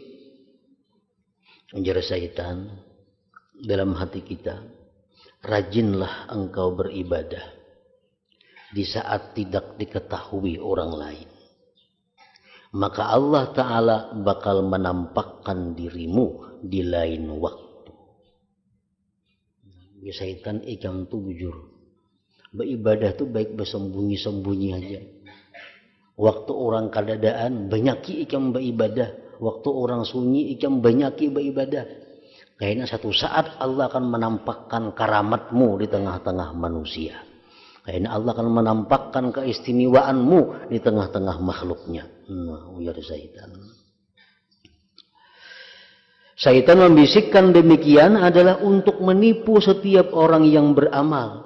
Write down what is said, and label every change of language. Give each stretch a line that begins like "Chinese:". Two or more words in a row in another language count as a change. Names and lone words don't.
Indonesian: Ujar syaitan dalam hati kita, rajinlah engkau beribadah di saat tidak diketahui orang lain. Maka Allah Ta'ala bakal menampakkan dirimu di lain waktu.
Banjar: Syaitan ikam tu bujur. Beribadah tu baik bersembunyi-sembunyi aja. Waktu orang kadadaan banyaki ikam beribadah. Waktu orang sunyi ikam banyaki beribadah.
Indonesian: Kayaknya satu saat Allah akan menampakkan karamatmu di tengah-tengah manusia. Kayaknya Allah akan menampakkan keistimewaanmu di tengah-tengah makhluknya. Ujar syaitan. Syaitan membisikkan demikian adalah untuk menipu setiap orang yang beramal.